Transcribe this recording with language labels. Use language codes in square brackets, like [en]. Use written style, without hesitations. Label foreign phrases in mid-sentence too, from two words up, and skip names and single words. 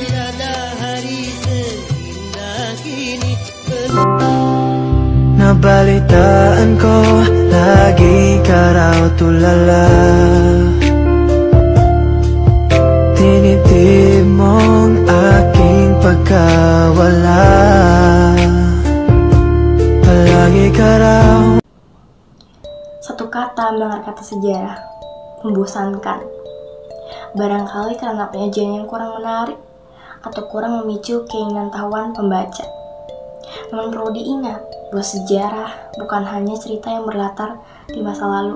[tl] Nabalitaan ko lagi ka raw tulala, tinitib mong aking pagkawala, palagi ka raw. [id] Satu kata mendengar kata sejarah, membosankan. Barangkali karena penyajian yang kurang menarik atau kurang memicu keinginan tahuan pembaca. Namun perlu diingat bahwa sejarah bukan hanya cerita yang berlatar di masa lalu.